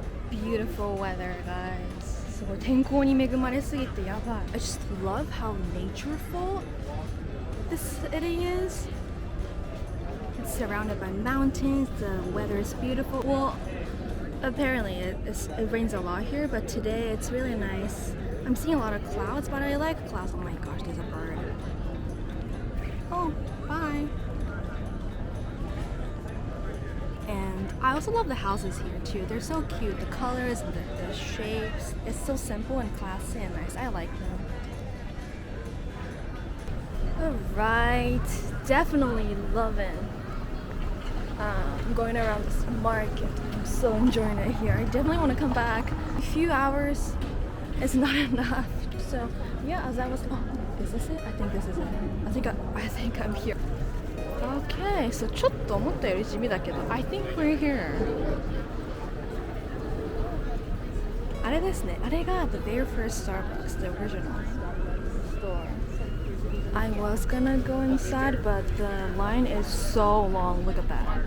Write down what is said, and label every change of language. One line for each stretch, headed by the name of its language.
English: Beautiful weather, guys.
Japanese: すごい天候に恵まれすぎてやばい。
English: I just love how natureful this city is. It's surrounded by mountains. The weather is beautiful. Well, apparently it rains a lot here, but today it's really nice. I'm seeing a lot of clouds, but I like clouds. Oh my gosh, there's a bird. Oh, bye. And I also love the houses here too. They're so cute. The colors and the shapes. It's so simple and classy and nice. I like them. Alright. Definitely loving going around this market. I'm so enjoying it here. I definitely want to come back. A few hours is not enough. So yeah, as I was... Oh, is this it? I think this is it. I think I'm here. Okay, so
Japanese: ちょっと思ったより地味だけど
English: I think we're here.
Japanese: あれですね、あれが
English: the very first Starbucks, the original store. I was gonna go inside, but the line is so long. Look at that.